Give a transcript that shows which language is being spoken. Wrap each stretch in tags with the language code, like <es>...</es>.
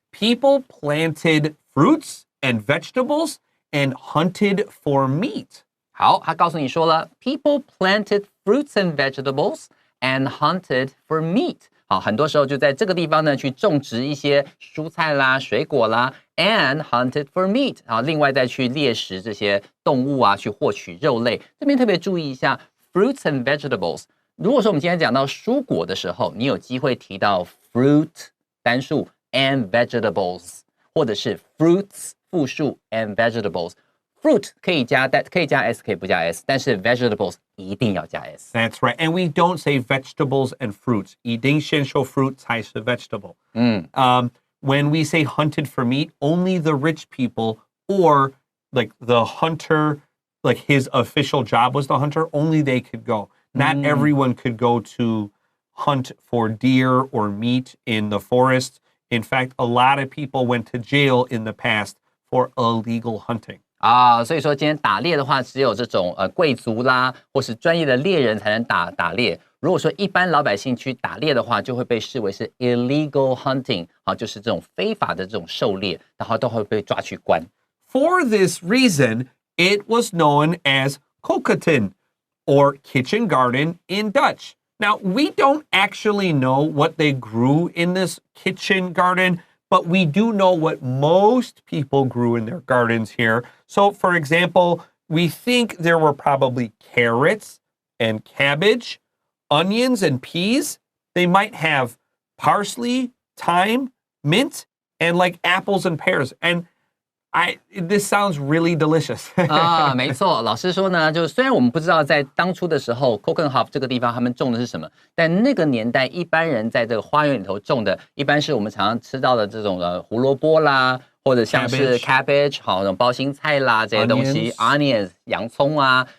<en>People planted fruits and vegetables and hunted for meat.</en> <zh>好，他告诉你说了</zh> <en>，People planted fruits and vegetables and hunted for meat。</en> <zh>好，很多时候就在这个地方呢，去种植一些蔬菜啦、水果啦 ，</zh> <en>and hunted for meat。</en> <zh>好，另外再去猎食这些动物啊，去获取肉类。这边特别注意一下</zh> <en>fruits and vegetables。</en> <zh>如果说我们今天讲到蔬果的时候，你有机会提到 fruit 单数 and vegetables， 或者是 fruits 复数 and vegetables。fruit 可以加 s， 可以不加 s， 但是 vegetables 一定要加 s。</zh> <en>That's right. And we don't say vegetables and fruits.</en> <zh>一定先说 fruit 才是 vegetable.</zh> <en>When we say hunted for meat, only the rich people or like the hunter, like his official job was the hunter, only they could go. Not everyone could go to hunt for deer or meat in the forest. In fact, a lot of people went to jail in the past for illegal hunting.</en> <zh>所以说今天打猎的话，只有这种贵族啦，或是专业的猎人才能打猎。如果说一般老百姓去打猎的话，就会被视为是</zh> <en>illegal hunting，</en> <zh>好，就是这种非法的这种狩猎，然后都会被抓去关。</zh> <en>For this reason, it was known as koken or kitchen garden in Dutch. Now, we don't actually know what they grew in this kitchen garden, but we do know what most people grew in their gardens here. So, for example, we think there were probably carrots and cabbage, onions and peas. They might have parsley, thyme, mint, and like apples and pears. And this sounds really delicious.</en> <zh>啊，没错，老师说呢，就虽然我们不知道在当初的时候 Keukenhof 这个地方他们种的是什么，但那个年代一般人在这个花园里头种的，一般是我们常常吃到的这种胡萝卜啦，或者像是 cabbage 好，那种包心菜啦这些东西 ，onions 洋葱啊。</zh>